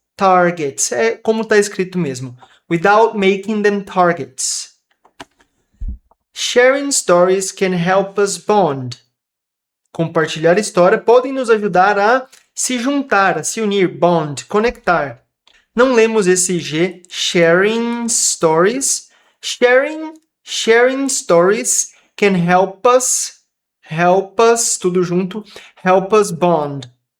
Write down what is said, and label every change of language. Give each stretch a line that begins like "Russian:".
Portuguese: Targets, é como está escrito mesmo.
English: Without making them targets. Sharing stories can help us bond.
Portuguese: Compartilhar história podem nos ajudar a se juntar, a se unir, bond, conectar. Não lemos esse G,
English: sharing stories. Sharing stories can help us,
Portuguese: tudo junto,
English: help us bond.